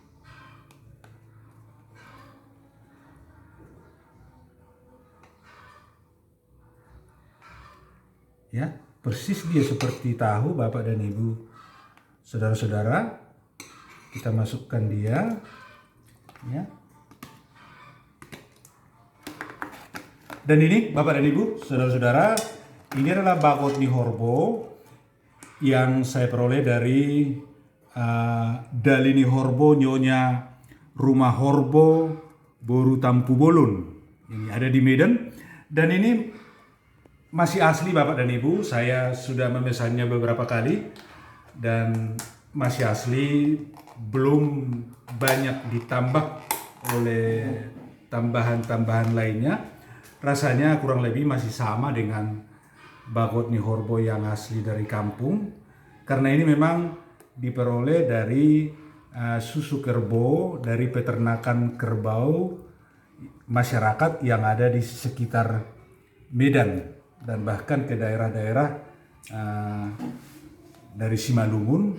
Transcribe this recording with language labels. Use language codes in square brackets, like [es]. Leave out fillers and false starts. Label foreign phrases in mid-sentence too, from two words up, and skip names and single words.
[id] Ya, persis dia seperti tahu Bapak dan Ibu. Saudara-saudara, kita masukkan dia, ya. Dan ini Bapak dan Ibu, saudara-saudara, ini adalah [bbc] bagot ni horbo [id] yang saya peroleh dari Dalini Horbo, Nyonya Rumah Horbo Boru Tampu Bolon. Ini ada di Medan, dan ini masih asli Bapak dan Ibu. Saya sudah memesannya beberapa kali dan masih asli, belum banyak ditambah oleh tambahan-tambahan lainnya. Rasanya kurang lebih masih sama dengan [bbc] bagot ni horbo [id] yang asli dari kampung, karena ini memang diperoleh dari susu kerbau dari peternakan kerbau masyarakat yang ada di sekitar Medan, dan bahkan ke daerah-daerah dari Simalungun.